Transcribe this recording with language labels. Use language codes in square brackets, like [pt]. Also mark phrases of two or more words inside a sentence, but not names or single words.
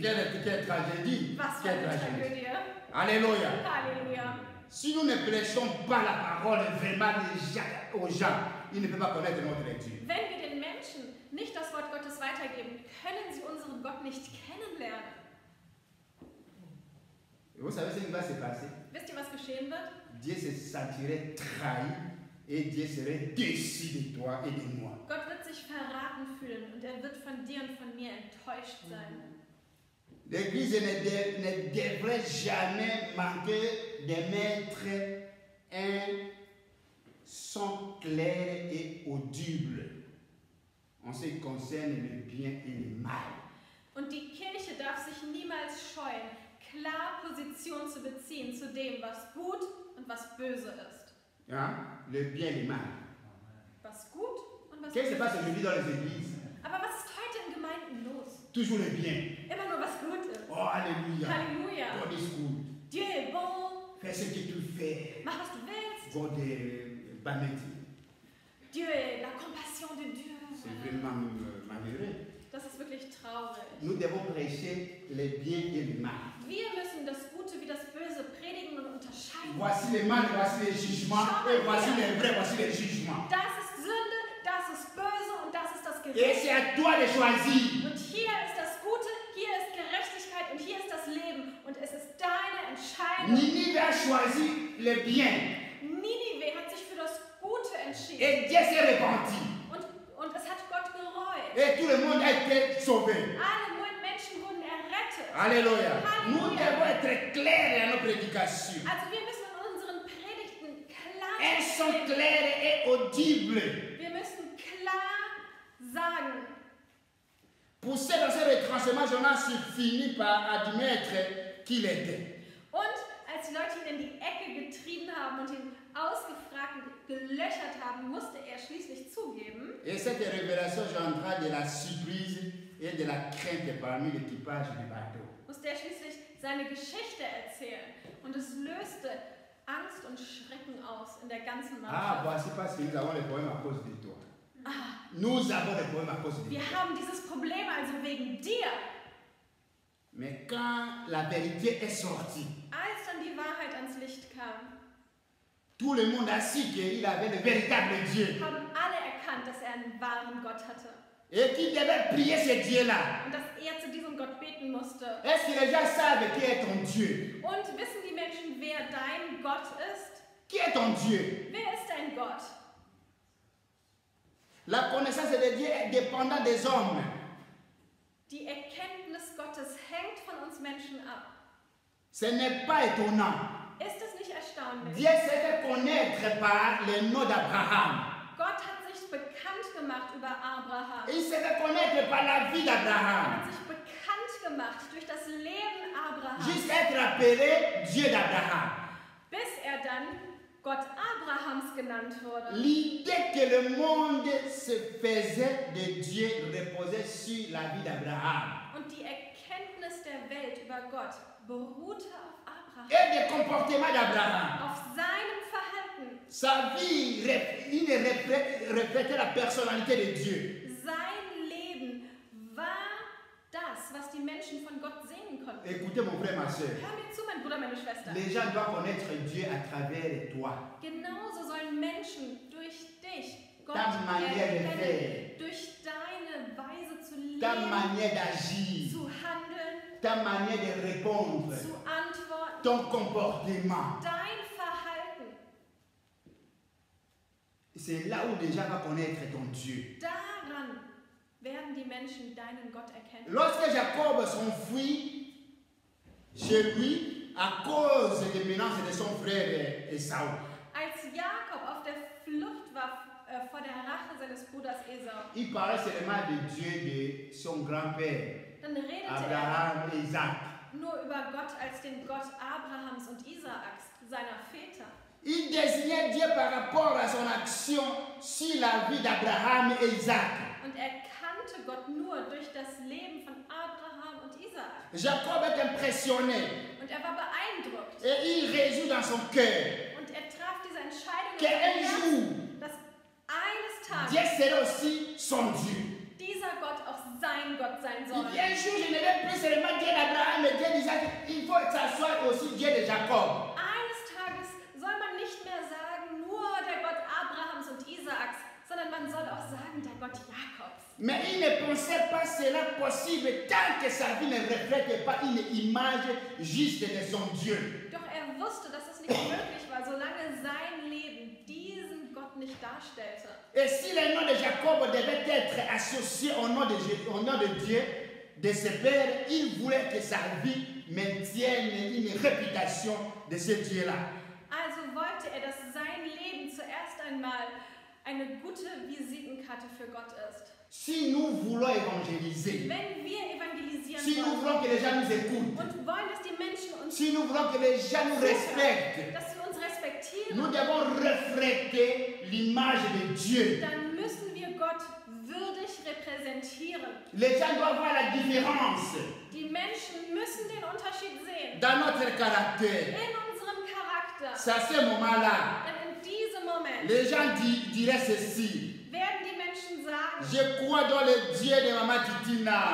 [fr] Quelle tragédie. [de] Was für [fr] Quelle [de] eine [fr] tragédie. [de] Tragödie. [fr] Alléluia. [de] Halleluja. [fr] Si nous ne prêchons pas la parole vraiment aux gens, il ne peut pas connaître notre Dieu. [de] Wenn wir den Menschen nicht das Wort Gottes weitergeben, können sie unseren Gott nicht kennenlernen. [fr] Et vous savez ce qui va se passer? [de] Wisst ihr, was geschehen wird? [fr] Dieu se sentirait trahi et Dieu serait déçu de toi et de moi. [de] Gott wird sich verraten fühlen und er wird von dir und von mir enttäuscht sein. [fr] L'Église ne devrait jamais manquer de mettre un son clair et audible en ce qui concerne le bien et le mal. [de] Und die Kirche darf sich niemals scheuen, klar Position zu beziehen zu dem, was gut und was böse ist. [fr] Hein? Le bien et le mal. [de] Was gut und was [fr] Qu'est-ce qui se [de] böse [fr] passe [de] ist. [fr] aujourd'hui dans les églises? [de] Aber was ist heute in Gemeinden los? [fr] Toujours le bien. [de] Immer nur was gut ist. [fr] Oh, alléluia. [de] Halleluja. [en] God is good. [fr] Dieu est bon. Fais ce que tu fais. [de] Mach, was du willst. [fr] God est magnétique. Dieu est la compassion de Dieu. C'est vraiment malheureux. [de] Das ist wirklich traurig. [fr] Nous devons prêcher le bien et le mal. [de] Wir müssen das Gute wie das Böse predigen und unterscheiden. [fr] Voici le mal, voici le jugement, et voici le vrai, voici le jugement. [de] Das ist Sünde, das ist böse und das ist das [fr] Et [de] Gericht. [fr] c'est à toi de choisir. [de] Und hier ist das Gute, hier ist Gerechtigkeit und hier ist das Leben. Und es ist deine Entscheidung. [fr] Ninive a choisi le bien. [de] Ninive hat sich für das Gute entschieden. [fr] Et Dieu s'est repenti. [de] Und es hat Gott gereut. [fr] Et tout le monde a été sauvé. [de] Alle Menschen wurden errettet. [fr] Alléluia. Nous devons être clairs dans nos prédications. [de] Also wir müssen in unseren Predigten klar [fr] Elles sont [de] sein. [fr] claires et audibles. [de] Wir müssen klar sagen. [fr] Poussé dans ce retranchement, Jonas finit par admettre qu'il était. [de] Und als die Leute ihn in die Ecke getrieben haben und ihn ausgefragt und gelöchert haben, musste er schließlich zugeben. [fr] Et cette révélation gendra de la surprise et de la crainte parmi l'équipage du bateau. [de] Musste er schließlich seine Geschichte erzählen. Und es löste Angst und Schrecken aus in der ganzen Ah, Mannschaft. [fr] voici parce que nous avons les problèmes à cause de toi. Nous avons des problèmes à cause de toi. [de] Wir haben dieses Problem also wegen dir. [fr] Mais quand la vérité est sortie, [de] Als dann die Wahrheit ans Licht kam, [fr] tout le monde a su qu'il avait le véritable Dieu. [de] haben alle erkannt, dass er einen wahren Gott hatte. [fr] Et qu'il devait prier ce Dieu-là. [de] Und dass er zu diesem Gott beten musste. [fr] Est-ce que les gens savent qui est ton Dieu? [de] Und wissen die Menschen, wer dein Gott ist? [fr] Qui est ton Dieu? [de] Wer ist dein Gott? [fr] La connaissance de Dieu est dépendante des hommes. [de] Die Erkenntnis Gottes hängt von uns Menschen ab. [fr] Ce n'est pas étonnant. [de] Ist es nicht erstaunlich? [fr] Dieu s'est fait connaître par le nom d'Abraham. [de] Gott hat sich bekannt gemacht über Abraham. [fr] Il s'est fait connaître par la vie [de] Er [fr] d'Abraham. [de] hat sich bekannt gemacht durch das Leben Abrahams, [fr] Jusqu'à être appelé Dieu d'Abraham. [de] bis er dann Gott Abrahams genannt wurde. [fr] L'idée que le monde se faisait de Dieu reposait sur la vie d'Abraham. [de] Und die Erkenntnis der Welt über Gott beruhte auf Abraham, [fr] Et des comportements d'Abraham. [de] auf seinem Verhalten. [fr] Sa vie, il reflétait la personnalité de Dieu. [de] Sein Leben war das, was die Menschen von Gott sehen konnten. [fr] Écoutez mon frère, ma soeur. [de] Hör mir zu, mein Bruder, meine Schwester. [fr] Les gens doivent connaître Dieu à travers toi. [de] Genauso sollen Menschen durch dich Gott [fr] Ta manière de [de] erkennen, [fr] faire, [de] durch deine Weise zu [fr] ta [de] leben, [fr] manière d'agir, [de] zu handeln, [fr] ta manière de répondre, [de] zu antworten, [fr] ton comportement. [de] dein Verhalten. [fr] C'est là où les gens vont connaître ton Dieu. [de] Daran werden die Menschen deinen Gott erkennen. [fr] Lorsque Jacob s'enfuit chez lui à cause des menaces de son frère Esau, [de] Als Jakob auf der Flucht war vor der Rache seines Bruders Esau, [fr] il parlait seulement de Dieu de son grand-père, [de] dann redete er [fr] Abraham et Isaac. [de] nur über Gott als den Gott Abrahams und Isaaks, seiner Väter. [fr] Il désignait Dieu par rapport à son action sur la vie d'Abraham et Isaac. [de] Und er kannte Gott nur durch das Leben von Abraham und Isaak. [fr] Jacob est impressionné [de] Und er war beeindruckt. [fr] et il résout dans son cœur [de] Und er traf diese Entscheidung, in [fr] qu'un [de] seinem Herzen, [fr] jour, [de] dass eines [fr] Dieu [de] Tages [fr] sera aussi son Dieu. [de] dieser Gott auch sein Gott sein [fr] Il [de] soll. [fr] dit un jour, je ne vais plus seulement Dieu d'Abraham et Dieu d'Isaac, il faut que ça soit aussi Dieu de Jacob. [de] Eines Tages soll man nicht mehr sagen, nur der Gott Abrahams und Isaaks [fr] Mais il ne pensait pas cela possible tant que sa vie ne reflète pas une image juste de son Dieu. [de] Doch er wusste, dass es nicht möglich war, solange sein Leben diesen Gott nicht darstellte. [fr] Et si le nom de Jacob devait être associé au nom de Dieu, de ses pères, il voulait que sa vie maintienne une réputation de ce Dieu-là. [de] Also wollte er, dass sein Leben zuerst einmal eine gute Visitenkarte für Gott ist. [fr] Si nous voulons évangéliser, [de] Wenn wir evangelisieren [fr] si nous [de] wollen [fr] voulons que les gens nous écoutent, [de] und wollen, dass die Menschen uns [fr] si nous voulons que les gens nous respectent, [de] dass sie uns respektieren, [fr] nous devons refléter l'image de Dieu. [de] dann müssen wir Gott würdig repräsentieren. [fr] Les gens doivent voir la différence [de] Die Menschen müssen den Unterschied sehen [fr] dans notre caractère. [de] in unserem Charakter. [fr] C'est à ce moment-là, [de] Denn in diesem Moment [fr] les gens diraient ceci. [de] werden die Menschen sagen, [fr] Je crois dans le Dieu de Maman Titina.